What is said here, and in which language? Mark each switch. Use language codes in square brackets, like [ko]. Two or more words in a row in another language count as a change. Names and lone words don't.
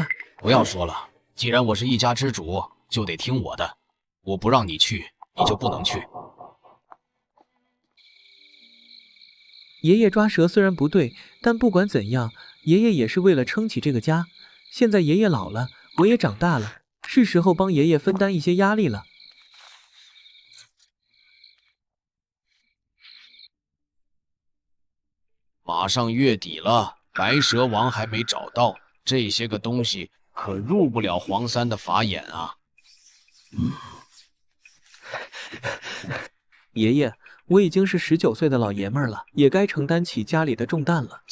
[zh] 不要說了，既然我是一家之主，就得聽我的。我不讓你去，你就不能去。爺爺抓蛇雖然不對，但不管怎樣，爺爺也是為了撐起這個家。現在爺爺老了，我也長大了，是時候幫爺爺分擔一些壓力了。馬上月底了，白蛇王還沒找到， 這些個東西可入不了黄三的法眼啊。爺爺，我已經是19歲的老爺們兒了，也該承擔起家裡的重擔了。